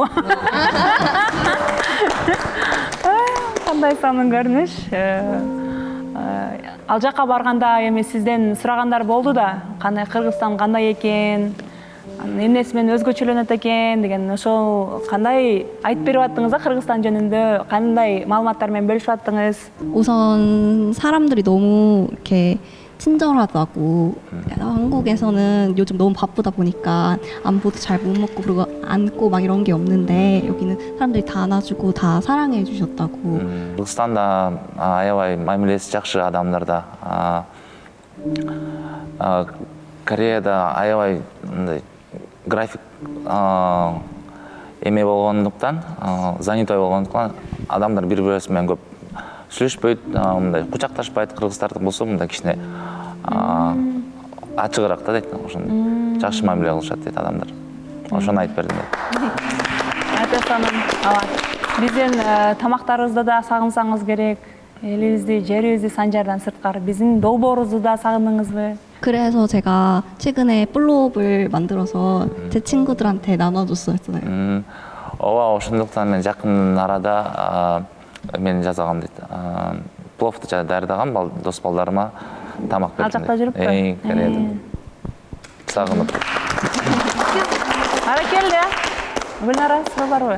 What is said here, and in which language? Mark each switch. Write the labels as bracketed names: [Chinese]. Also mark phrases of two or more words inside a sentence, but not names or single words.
[Kyrgyz] Кандай сонун көрүнүш. Ал жакка барганда эми сизден сурагандар болду да, кандай Кыргызстан кандай экен, эмнеси менен өзгөчөлөнөт экен деген, ошол кандай айтып берип аттыңыз да Кыргызстан жөнүндө, кандай маалыматтар менен бөлүшүп аттыңыз? [Korean] 우선 사람들이 너무 이렇게 친절하다고. 한국에서는 요즘 너무 바쁘다 보니까 안부도 잘 못 먹고 그리고 안고 막 이런 게 없는데 여기는 사람들이 다 안아주고 다 사랑해 주셨다고. [Kyrgyz] Кыргызстанда аябай мамилеси жакшы адамдарда. Кореяда аябай график эме болгондуктан, занятой болгондуктан адамдар бири-бири менен көп сүйлөшпөйт, мындай кучакташпайт. Кыргыздардык болсо мындай кичине ачыгыраак да дейт. Ошондой жакшы мамиле кылышат дейт адамдар. Ошону айтып бердим дейт. Биздин тамактарыбызды да сагынсаңыз керек, элибизди, жерибизди Санжардан сырткары биздин долбоорубузду да сагындыңызбы? [Korean] 그래서 제가 최근에 플로업을 만들어서 제 친구들한테 나눠줬어요. [Kyrgyz] ооба, ошондуктан мен жакын арада мен жасагам дейт. Пловду даярдагам, дос балдарыма тамак бердим. Ал жакта жүрүппү? Кореяда. Сагынып. Аракелде, Гүлнара, сиз барбы?